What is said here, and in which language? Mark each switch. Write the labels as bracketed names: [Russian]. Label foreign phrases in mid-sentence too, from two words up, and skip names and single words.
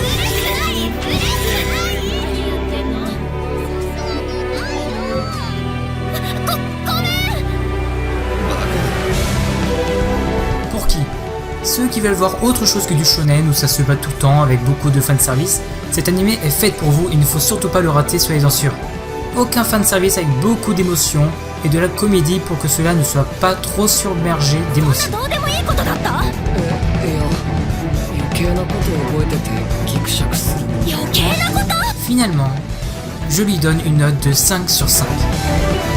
[French] Pour qui? Ceux qui veulent voir autre chose que du shonen où ça se bat tout le temps avec beaucoup de fanservice, cet animé est fait pour vous, il ne faut surtout pas le rater, soyez-en sûrs. Aucun fanservice avec beaucoup d'émotions et de la comédie pour que cela ne soit pas trop submergé d'émotions. [Japanese] いや余計なことを覚えててギクシャクする [French] Finalement, je lui donne une note de 5 sur 5.